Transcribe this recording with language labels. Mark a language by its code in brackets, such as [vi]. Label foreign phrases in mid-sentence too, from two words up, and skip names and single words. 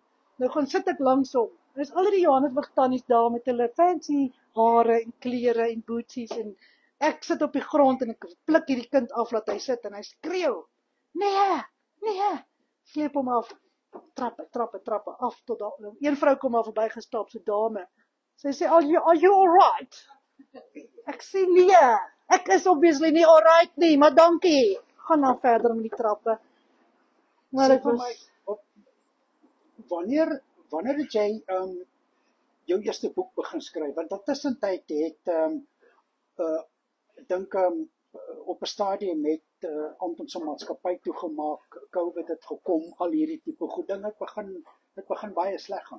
[af] Nou gaan sit ek langs hom. En is al die Johannesburg tannies daar met hulle fancy hare en klere en boetsies en ek sit op die grond en ek pluk hierdie kind af dat hy sit en hy skreeu. Nee, sleep hom af. Trappe af tot daar. Een vrou kom al verby gestap, so dame. Sy sê, [en] are you all right? [af] Ek sê nee, ek is obviously nie [en] all right [af] nie, maar dankie. Gaan dan verder met die trappe. Maar dit was wanneer het jy jou eerste boek begin skryf? Want intussen tyd het dink op 'n stadium met Anton se maatskappy toegemaak, COVID het gekom, al hierdie tipe goed ding, dit begin baie sleg gaan.